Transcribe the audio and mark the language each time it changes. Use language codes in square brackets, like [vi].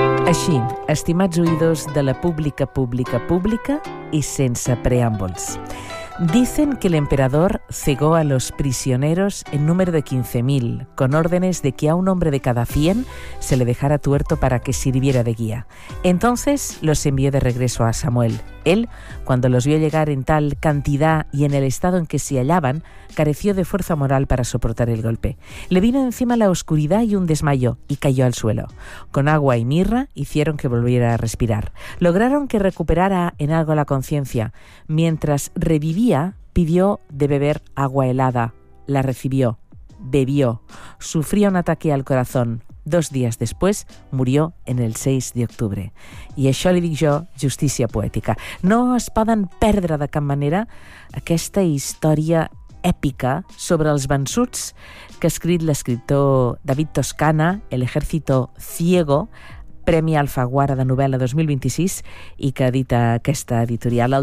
[ca] Així, estimats oïdors de la pública, pública, pública i sense preàmbuls. [es] Dicen que el emperador cegó a los prisioneros en número de 15.000, con órdenes de que a un hombre de cada 100 se le dejara tuerto para que sirviera de guía. Entonces los envió de regreso a Samuel. Él, cuando los vio llegar en tal cantidad y en el estado en que se hallaban, careció de fuerza moral para soportar el golpe. Le vino encima la oscuridad y un desmayo, y cayó al suelo. Con agua y mirra hicieron que volviera a respirar. Lograron que recuperara en algo la conciencia. Mientras revivía, pidió de beber agua helada. La recibió. Bebió. Sufrió un ataque al corazón. 2 días después, murió en el 6 de octubre. [ca] I això li dic jo, justícia poètica. No es poden perdre de cap manera aquesta història èpica sobre els vençuts que ha escrit l'escriptor David Toscana, El ejército ciego, Premi Alfaguara de novel·la 2026, i que edita aquesta editorial.